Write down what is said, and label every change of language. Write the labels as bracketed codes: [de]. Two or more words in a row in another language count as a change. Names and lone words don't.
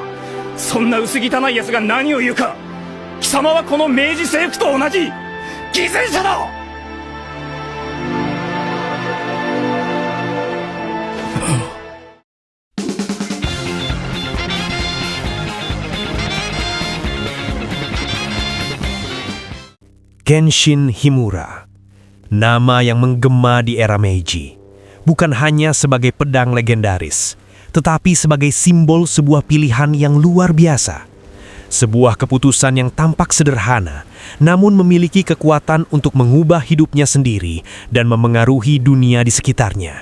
[ja] そんな薄汚い奴が何を言うか。貴様はこの明治政府と同じ偽善者だ。 [id] Kenshin Himura, nama yang menggema di era Meiji, bukan hanya sebagai pedang legendaris, tetapi sebagai simbol sebuah pilihan yang luar biasa. Sebuah keputusan yang tampak sederhana, namun memiliki kekuatan untuk mengubah hidupnya sendiri dan memengaruhi dunia di sekitarnya.